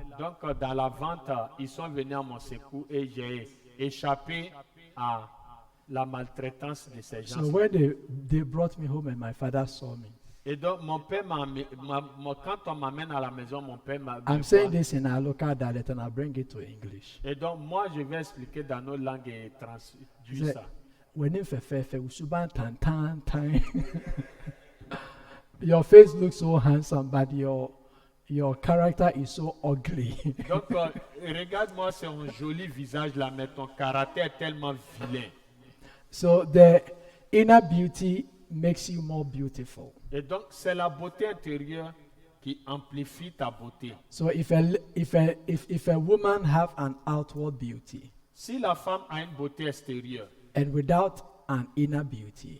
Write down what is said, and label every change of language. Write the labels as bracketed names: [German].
[French] Donc, dans la vente, ils sont venus à mon secours et j'ai échappé à la maltraitance de ces gens. [English] So when they brought me home and my father saw me, [French] Et donc, mon père quand on m'amène à la maison, mon père m'a [English] I'm saying this in our local dialect and I'll bring it to English. [French] Et donc, moi, je vais expliquer dans nos langues et traduire ça. When if usuban tan tan tan. [English] Your face looks so handsome, but your character is so ugly. [French] Donc, regarde-moi, c'est un joli visage là, mais ton caractère est tellement vilain. [English] So the inner beauty makes you more beautiful. [French] Et donc, c'est la beauté intérieure qui amplifie ta beauté. [English] So if a woman have an outward beauty [French] Si la femme a une beauté extérieure, [English] and without an inner beauty,